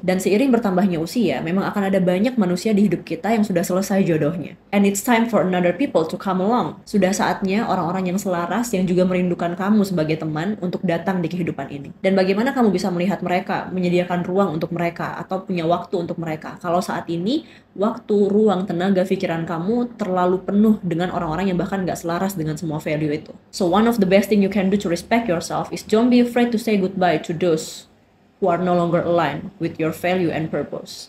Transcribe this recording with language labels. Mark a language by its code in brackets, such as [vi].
[id] Dan seiring bertambahnya usia, memang akan ada banyak manusia di hidup kita yang sudah selesai jodohnya. [en] And it's time for another people to come along. [id] Sudah saatnya orang-orang yang selaras yang juga merindukan kamu sebagai teman untuk datang di kehidupan ini. Dan bagaimana kamu bisa melihat mereka, menyediakan ruang untuk mereka atau punya waktu untuk mereka kalau saat ini waktu, ruang, tenaga, pikiran kamu terlalu penuh dengan orang-orang yang bahkan gak selaras dengan semua value itu. [en] So one of the best thing you can do to respect yourself is don't be afraid to say goodbye to those who are no longer aligned with your value and purpose.